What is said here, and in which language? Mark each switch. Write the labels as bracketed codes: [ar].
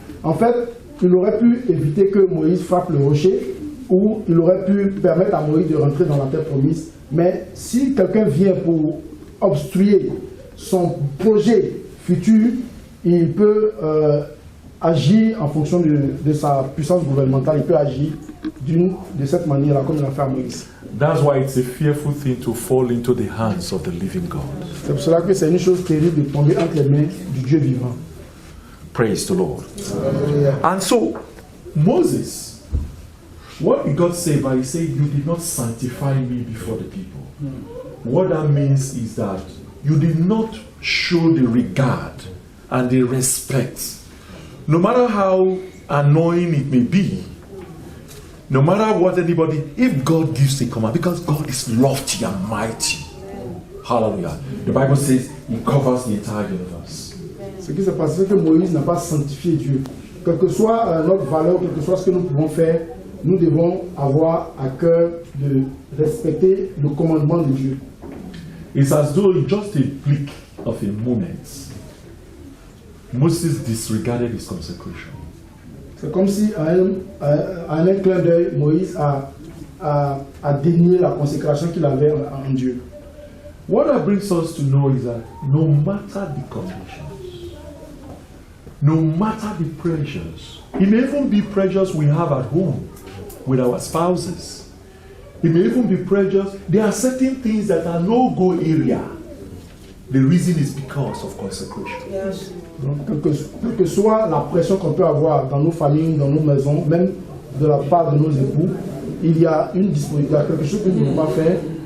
[fr] En fait, il aurait pu éviter que Moïse frappe le rocher, ou il aurait pu permettre à Moïse de rentrer dans la terre promise. Mais si quelqu'un vient pour obstruer son projet futur, il peut agir en fonction de sa puissance gouvernementale. Il peut agir de cette manière-là, comme il a fait à Moïse. [en] That's why it's a fearful thing to fall into the hands of the living God. [fr] C'est pour cela que c'est une chose terrible de tomber entre les mains du Dieu vivant. [en] Praise the Lord. And so, Moses, what did God say? But He said, you did not sanctify me before the people. What that means is that you did not show the regard and the respect. No matter how annoying it may be, no matter what anybody, if God gives a command, because God is lofty and mighty. Hallelujah. The Bible says He covers the entire universe. [fr] Ce qui s'est passé, c'est que Moïse n'a pas sanctifié Dieu. Quelle que soit notre valeur, quel que soit ce que nous pouvons faire, nous devons avoir à cœur de respecter le commandement de Dieu. [en] It's as though it's just a blink of a moment. Moses disregarded his consecration. [fr] C'est comme si, à un clin d'œil, Moïse a dénié la consécration qu'il avait en Dieu. [en] What that brings us to know is that no matter the conditions, no matter the pressures, it may even be pressures we have at home with our spouses. It may even be pressures. There are certain things that are no-go area. The reason is because of consecration. Yes. [fr] Donc, quelle que soit la pression qu'on peut avoir dans nos familles, dans nos maisons, même de la part de nos époux, il y a une disponibilité, quelque chose que nous ne devons pas faire.